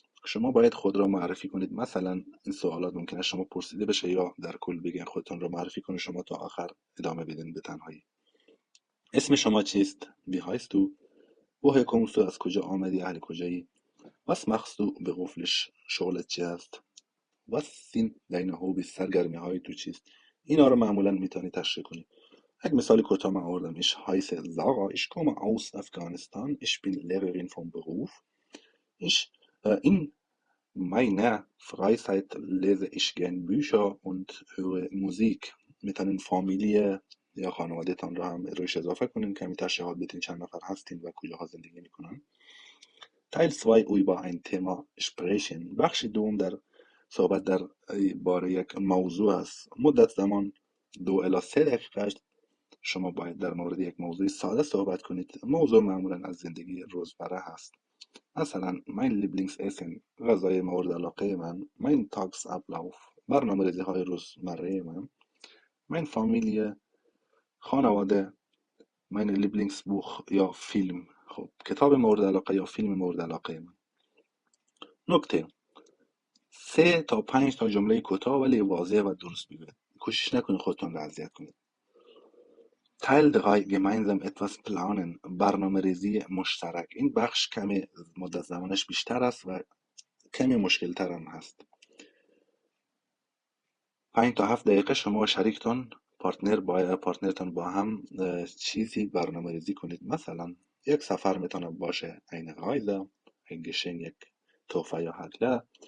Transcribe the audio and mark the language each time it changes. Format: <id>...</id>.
<fa>شما باید خود را معرفی کنید. مثلا این سوالات ممکنه شما پرسیده بشه یا در کل بگین خودتون را معرفی کنید، شما تا آخر ادامه بدین به تنهایی. اسم شما چیست؟</fa> <de>Wie heißt du? woher kommst du؟</de> <fa>از کجا آمدی؟ اهل کجایی؟</fa> <de>Was machst du beruflich؟</de> <fa>شغلت چی است؟</fa> <de>Was sind deine Hobbys؟</de> <fa>سرگرمی های تو چیست؟ اینا رو معمولا میتونی تشریح کنی. یک مثال کوتاه من آوردم.</fa> <de>Ich heiße Sarah, ich komme aus Afghanistan, ich bin Lehrerin vom Beruf. In meiner Freizeit lese ich gern Bücher und höre Musik.</de> <fa>میتونین فامیلی یا خانوادهتان رو هم روش اضافه کنین، کمی تشریحات بدین چند نفر هستین و کجاها زندگی میکنن.</fa> <de>Teil 2 über ein Thema sprechen.</de> <fa>بخش دوم در صحبت در باره یک موضوع است. مدت زمان 2 الی 3 دقیقه است. شما باید در مورد یک موضوع ساده صحبت کنید. موضوع معمولا از زندگی روزمره هست. مثلا</fa> <de>mein Lieblingsessen،</de> <fa>غذای مورد علاقه من.</fa> <de>mein Tagesablauf،</de> <fa>برنامه ریزی های روزمره من.</fa> <de>mein Familie،</de> <fa>خانواده.</fa> <de>mein Lieblingsbuch</de> <fa>یا فیلم، خب کتاب مورد علاقه یا فیلم مورد علاقه من. نکته: 3 تا 5 تا جمله کوتاه ولی واضح و درست بگوید. کوشش نکنید خودتون رو اذیت کنید.</fa> <de>Teil 3 gemeinsam etwas planen،</de> <fa>برنامه ریزی مشترک. این بخش کمی مدت زمانش بیشتر است و کمی مشکل تر هم هست. 5 تا 7 دقیقه شما و شریکتون پارتنرتون با هم چیزی برنامه ریزی کنید. مثلا یک سفر میتونه باشه،</fa> <de>eine Reise، ein Geschenk،</de> <fa>یک تحفه یا هدیه.</fa>